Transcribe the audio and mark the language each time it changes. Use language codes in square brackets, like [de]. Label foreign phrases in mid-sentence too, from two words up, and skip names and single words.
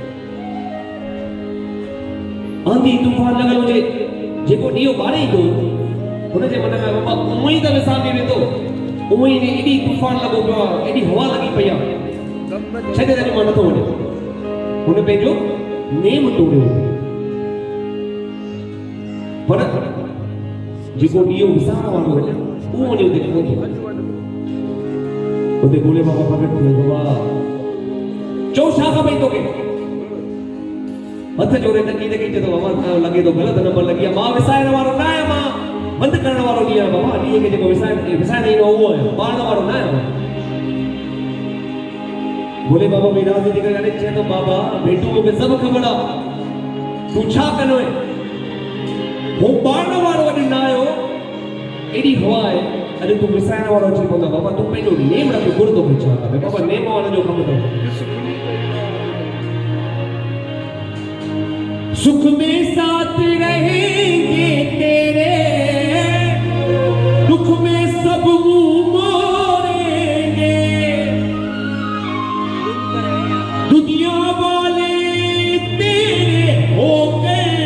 [sd] आंधी तूफान लॻल हुजे जेको ॾींहों ॿारे ईंदो हुनजे मन में बाबा उहो ई त विसामे वेंदो, उहो ई एॾी तूफान लॻो पियो आहे, एॾी हवा लॻी पई आहे, छॾे त मां नथो वञे, हुन पंहिंजो नेम तोड़ियो। पर जेको ॾींहों विसारण वारो हुजे उहो वञी उते पहुतो, उते भोले बाबा प्रगट थियो। बाबा चओ छा खपई तोखे, हथ जोड़े नकी नकी चए थो बाबा लॻे थो ग़लति नंबर लॻी आहे, मां विसाइण वारो न आहियां, मां बंदि करण वारो ॾींहुं आहे बाबा, ॾींहं खे जेको विसाइण ईंदो उहो आहे, ॿारण वारो न आहियां। भोले बाबा भी राज़ी थी करे चए थो बाबा बेटू मूंखे सभु ख़बर आहे, तूं छा कंदो आहे, वो ॿारण वारो अॼु न आयो, एॾी हवा आहे, अॼु तूं विसाइण वारो अची पवंदो। बाबा तूं पंहिंजो नेम रख, गुरु तोखे छा खपे, बाबा नेम वारनि जो कमु अथव। [hi] सुख में साथ रहेंगे तेरे, दुख में सब मुंह मोड़ेंगे, दुनिया वाले तेरे होके